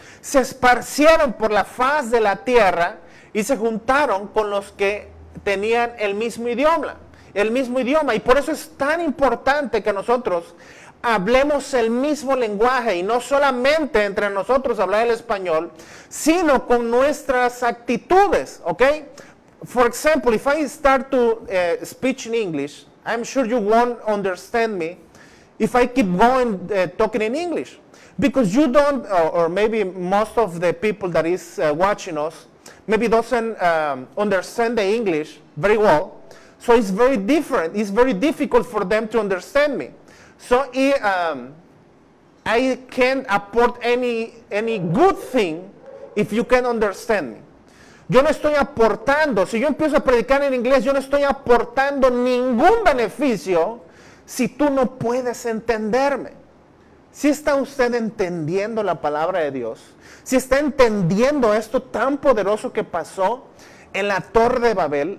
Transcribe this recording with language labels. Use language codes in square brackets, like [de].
[es] Se esparcieron por la faz de la tierra y se juntaron con los que tenían el mismo idioma, y por eso es tan importante que nosotros hablemos el mismo lenguaje y no solamente entre nosotros hablar el español, sino con nuestras actitudes, ¿ok? [en] For example, if I start to speak in English, I'm sure you won't understand me if I keep going talking in English, because you don't, or maybe most of the people that is watching us maybe doesn't understand the English very well, so it's very different. It's very difficult for them to understand me. So I can't apport any good thing if you can understand me. [es] Yo no estoy aportando, si yo empiezo a predicar en inglés, yo no estoy aportando ningún beneficio si tú no puedes entenderme. ¿Sí está usted entendiendo la palabra de Dios? ¿Sí está entendiendo esto tan poderoso que pasó en la Torre de Babel?